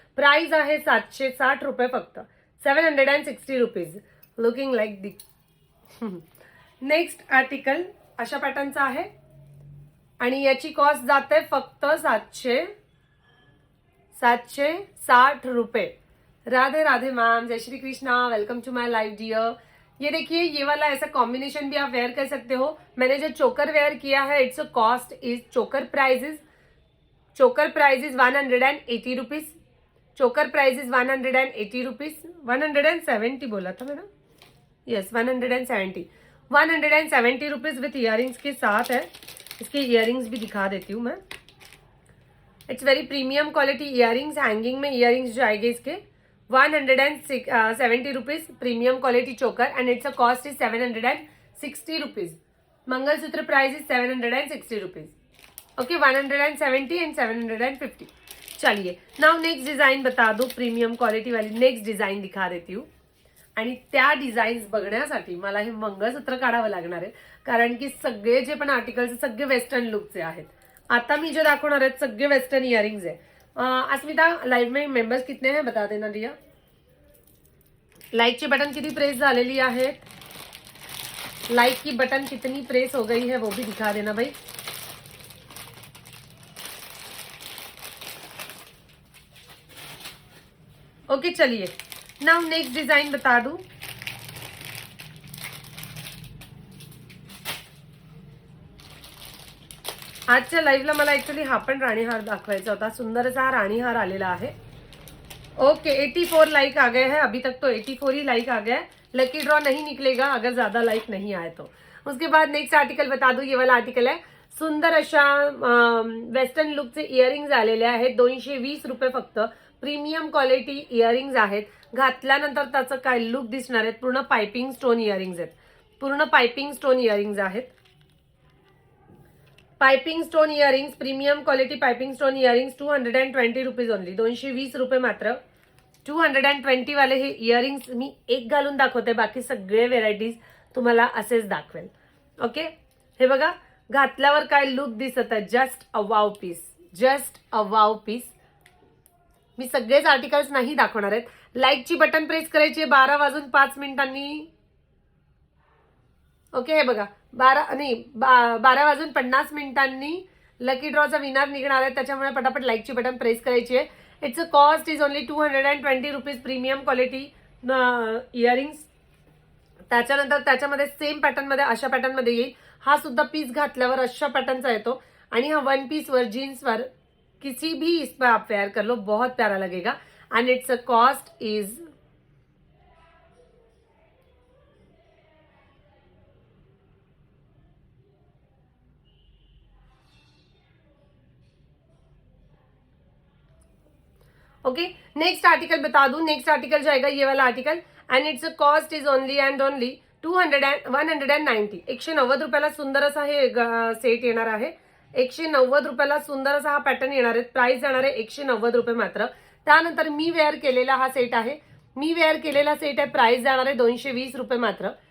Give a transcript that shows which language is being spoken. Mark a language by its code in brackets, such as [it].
[mr] Price आहे 760 रुपये फक्त. 760 रुपीज. [en] Looking like the. [mr] नेक्स्ट आर्टिकल अशा पॅटर्नचा आहे आणि याची कॉस्ट जाते फक्त 760 रुपये. [hi] राधे राधे मैम, जय Shri Krishna, [en] Welcome to my live dear. [hi] ये देखिए ये वाला ऐसा कॉम्बिनेशन भी आप वेयर कर सकते हो. मैंने जो चोकर वेयर किया है [en] It's cost is choker price is 180 rupees. [hi] चोकर [en] Price is 180 rupees. [hi] 170 बोला था मैंने. यस 170 रुपीज विथ इयरिंग्स के साथ है. इसके इयरिंग्स भी दिखा देती हूँ मैं. [en] It's very premium quality earrings. [hi] Hanging में इयरिंग्स जो आएंगे इसके 170 रुपीज. [en] Premium quality choker and it's a cost is 760 rupees. Mangalsutra price is 760 rupees. Okay 170 and 750. [hi] चलिए नाउ नेक्स्ट डिझाईन बता दो. प्रीमियम क्वालिटी वाली नेक्स्ट डिझाईन दिखा देती हूँ. [mr] आणि त्या डिझाईन्स बघण्यासाठी मला हे मंगळसूत्र काढावं लागणार आहे कारण की सगळे जे पण आर्टिकल्स सगळे वेस्टर्न लुकचे आहेत. आता मी जे दाखवणार आहेत सगळे वेस्टर्न इयरिंग्स आहे. [hi] अस्मिता लाइव में मेंबर्स कितने हैं बता देना दिया. [mr] लाइक [hi] की बटन कितनी [mr] प्रेस झालेली आहे. [hi] लाइक की बटन कितनी प्रेस हो गई है वो भी दिखा देना भाई. ओके चलिए नाउ नेक्स्ट डिजाइन बता दूं. [mr] आजच्या लाईव्हला मला ऍक्च्युअली हा पण राणीहार दाखवायचा होता. सुंदर असा हा राणीहार आलेला आहे. [hi] ओके 84 लाइक आ गए हैं. अभी तक तो 84 ही लाइक आ गया है. लकी ड्रॉ नहीं निकलेगा अगर ज्यादा लाइक नहीं आए तो. उसके बाद नेक्स्ट आर्टिकल बता दूं. ये वाला आर्टिकल है [mr] सुंदर अशा वेस्टर्न लुकचे इयरिंग्स आलेले आहेत. 220 रुपये फक्त. प्रीमियम क्वालिटी इयरिंग्स आहेत. घातल्यानंतर त्याचं काय लुक दिसणार आहेत. पूर्ण पाइपिंग स्टोन इयरिंग्स आहेत. पूर्ण पाइपिंग स्टोन इयरिंग्स आहेत. [en] Piping stone earrings premium quality piping stone earrings 220 rupees only. [mr] 220 रुपये मात्र. 220 वाले हे इयरिंग्स मी एक घालून दाखवते. बाकी सगळे व्हेरायटीज तुम्हाला असेच दाखवेल. ओके हे बघा घातल्यावर काय लुक दिसत आहे. [en] Just a wow piece. Just a wow piece. [mr] मी सगळेच आर्टिकल्स नाही दाखवणार आहेत. लाईकची बटन प्रेस करायची 12 वाजून 5 मिनिटांनी. ओके हे बघा 12:50 लकी ड्रॉचा विनर निघणार आहे, त्याच्यामुळे पटापट लाईकची बटन प्रेस करायची आहे. [en] It's a cost is only 220 rupees. Premium quality earrings. [mr] त्याच्यानंतर त्याच्यामध्ये सेम पॅटर्नमध्ये अशा पॅटर्नमध्ये येईल. हा सुद्धा पीस घातल्यावर अशा पॅटर्नचा येतो आणि हा वन पीसवर जीन्सवर [hi] किसी भी इस पर आप वेयर कर लो, बहुत प्यारा लगेगा. [en] And it's a cost is okay. [hi] Next article बता दूं. नेक्स्ट आर्टिकल जाएगा ये वाला article [en] And it's a cost is only and only 190. [mr] 190 रुपयाला सुंदर असा हे सेट येणार आहे. 190 रुपयाला सुंदर असा हा पॅटर्न येणार आहे. प्राइस जाणार आहे 190 रुपये मात्र. त्यानंतर मी वेअर केलेला हा सेट आहे. मी वेअर केलेला सेट आहे. प्राइस जाणार आहे 220 रुपये मात्र.